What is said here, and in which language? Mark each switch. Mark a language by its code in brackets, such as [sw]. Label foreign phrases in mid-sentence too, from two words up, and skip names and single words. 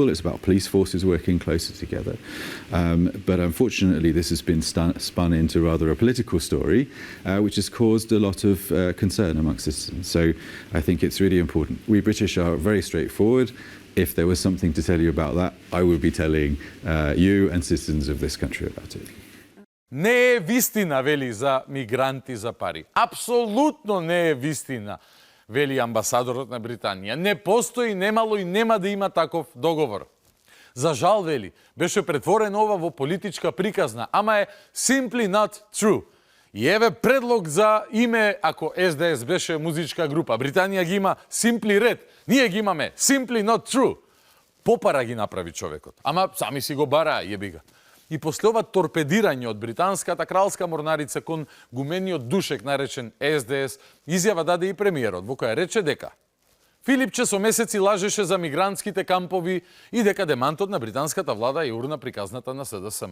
[en] It's about police forces working closer together. But unfortunately, this has been spun into rather a political story, which has caused a lot of concern amongst citizens. So I think it's really important. We British are very straightforward. If there was something to tell you about that, I would be telling you and citizens of this country about it. [mk] Не е вистина, вели, за мигранти за пари. Апсолутно не е вистина, вели амбасадорот на Британија. Не постои, немало и нема да има таков договор. За жал, вели, беше претворен ова во политичка приказна, ама е [en] simply not true. [mk] И еве предлог за име, ако СДС беше музичка група. Британија ги има Simply Red, ние ги имаме Simply Not True. Попара ги направи човекот, ама сами си го бараа, јебига. И после ова торпедирање од британската кралска морнарица кон гумениот душек наречен СДС, изјава даде и премиерот, во која рече дека Филипче со месеци лажеше за мигрантските кампови и дека демантот на британската влада е урна приказната на СДСМ.